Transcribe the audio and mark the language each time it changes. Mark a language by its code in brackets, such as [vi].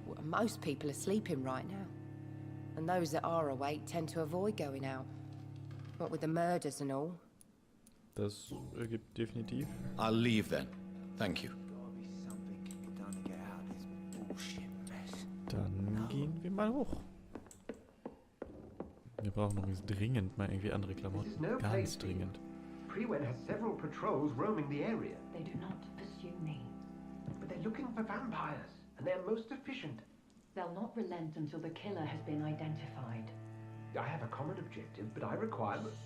[en] Well, most people are sleeping right now. and those that are awake tend to avoid going out. What with the murders and all. [de] Das ergibt definitiv. [en] I'll leave then. Thank you. Gotta be something can be done to get out of this bullshit mess. [de] Dann gehen wir mal hoch. Wir brauchen übrigens dringend mal irgendwie andere Klamotten. Ganz dringend. [en] Prewen has several patrols roaming the area, They do not pursue me. but they're looking for vampires, and they're most efficient. They'll not relent until the killer has been identified. I have a common objective, but I require...